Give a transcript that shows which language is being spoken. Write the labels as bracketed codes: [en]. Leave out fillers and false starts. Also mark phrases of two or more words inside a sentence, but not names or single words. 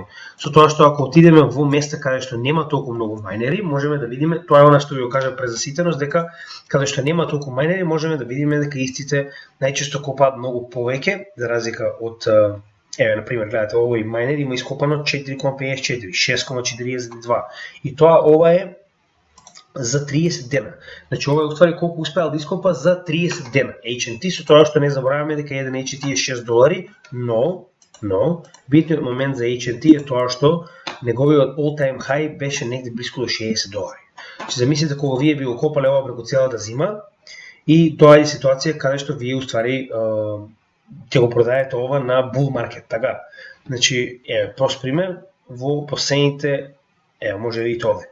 [mk] Со тоа што ако отидеме во места каде што нема толку многу мајнери, можеме да видиме, тоа е она што ви го кажа презаситеност, дека каде што нема толку мајнери, можеме да видиме дека истите најчесто копаат многу повеќе, за разлика од еве на пример гледате овој мајнер има ископано 4,54, 6,42 и тоа ова е за 30 дена. Значи ова е уствари колку успеал да ископа за 30 дена. HNT со тоа што не забораваме дека еден HNT е $6, но битниот момент за HNT е тоа што неговиот all-time high беше негде близко до $60. Значи замислите кога вие би го копале ова преку целата зима и тоа е ситуација каде што вие уствари ќе го продаете ова на [en] bull market, [mk] така. Значи еве прост пример во последните може да видите овде.